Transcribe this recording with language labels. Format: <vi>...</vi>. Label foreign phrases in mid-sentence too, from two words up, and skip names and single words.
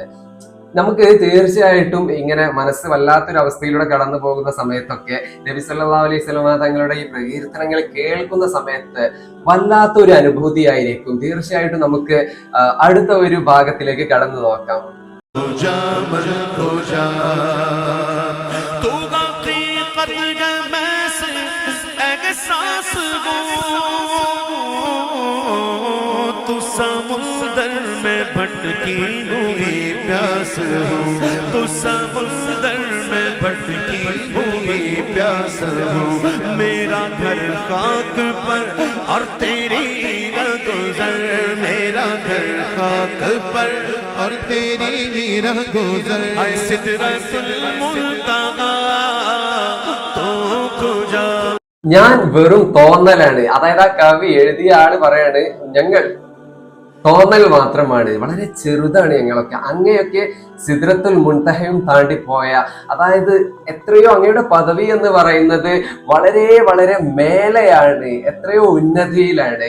<ml>നമുക്ക് തീർച്ചയായിട്ടും ഇങ്ങനെ മനസ്സ് വല്ലാത്തൊരു അവസ്ഥയിലൂടെ കടന്നു പോകുന്ന സമയത്തൊക്കെ നബി</ml> <ar>صلى الله عليه وسلم</ar> <ml>തങ്ങളുടെ ഈ പ്രകീർത്തനങ്ങൾ കേൾക്കുന്ന സമയത്ത് വല്ലാത്തൊരു അനുഭൂതിയായിരിക്കും. തീർച്ചയായിട്ടും നമുക്ക് അടുത്ത ഒരു ഭാഗത്തിലേക്ക് കടന്നു നോക്കാം.</ml> <ur>سمندر میں بھٹکی ہوئی پیاس ہوں تو سمندر میں بھٹکی ہوئی پیاس ہوں میرا گھر خاک پر اور تیری گزر میرا گھر خاک پر اور تیری گزر سدرۃ المنتہیٰ تو کجا</ur> <ml>ഞാൻ വെറും തോന്നലാണ്. അതായത് ആ കവി എഴുതിയ ആള് പറയാണ് ഞങ്ങൾ തോന്നൽ മാത്രമാണ്, വളരെ ചെറുതാണ് ഞങ്ങളൊക്കെ. അങ്ങയൊക്കെ സിദ്രത്തുൽ മുൻതഹയും താണ്ടിപ്പോയ, അതായത് എത്രയോ അങ്ങയുടെ പദവി എന്ന് പറയുന്നത് വളരെ വളരെ മേലെയാണ്, എത്രയോ ഉന്നതിയിലാണ്.</ml>